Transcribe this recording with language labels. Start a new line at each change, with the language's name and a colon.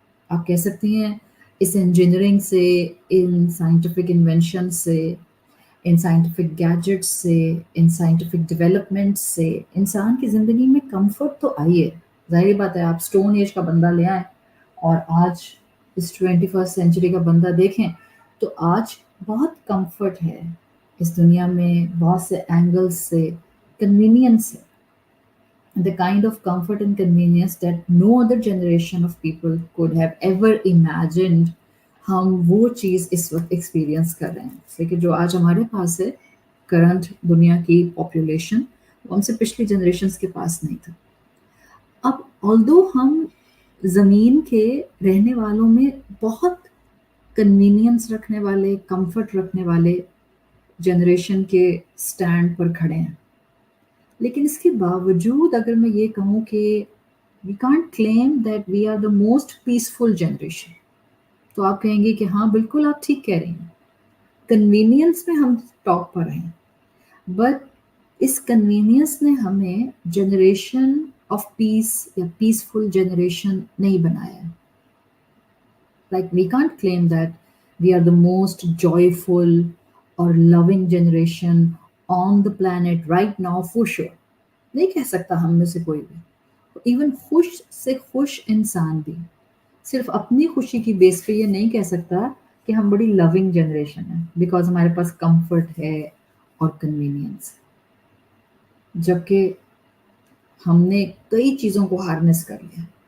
Urdu: آپ کہہ سکتی ہیں اس انجینئرنگ سے، ان سائنٹیفک انوینشن سے، ان سائنٹیفک گیجٹس سے، ان سائنٹیفک ڈیولپمنٹ سے انسان کی زندگی میں کمفرٹ تو آئی ہے. ظاہری بات ہے، آپ سٹون ایج کا بندہ لے آئیں اور آج اس 21 سینچری کا بندہ دیکھیں تو آج بہت کمفرٹ ہے اس دنیا میں، بہت سے اینگلز سے کنوینئنس ہے.
English: The kind of comfort and convenience that no other generation of people could have ever imagined.
Urdu: ہم وہ چیز اس وقت ایکسپیرئنس کر رہے ہیں لیکن جو آج ہمارے پاس ہے کرنٹ دنیا کی پاپولیشن، وہ ہم سے پچھلی جنریشنز کے پاس نہیں تھا. اب آلدو ہم زمین کے رہنے والوں میں بہت کنوینئنس رکھنے والے، کمفرٹ رکھنے والے جنریشن کے سٹینڈ پر کھڑے ہیں، لیکن اس کے باوجود اگر میں یہ کہوں کہ
English: we can't claim that we are the most peaceful generation,
Urdu: تو آپ کہیں گے کہ ہاں بالکل آپ ٹھیک کہہ رہی ہیں، کنوینئنس میں ہم ٹاپ پر ہیں، بٹ اس کنوینئنس نے ہمیں جنریشن آف پیس یا پیسفل جنریشن نہیں بنایا ہے.
English: Like we can't claim that we are the most joyful or loving generation on the planet right now for sure.
Urdu: نہیں کہہ سکتا ہم میں سے کوئی بھی. ایون خوش سے خوش انسان بھی صرف اپنی خوشی کی بیس پہ یہ نہیں کہہ سکتا کہ ہم بڑی لونگ جنریشن ہیں بیکاز ہمارے پاس کمفرٹ ہے اور کنوینئنس، جبکہ ہم نے کئی چیزوں کو ہارنس کر لیا.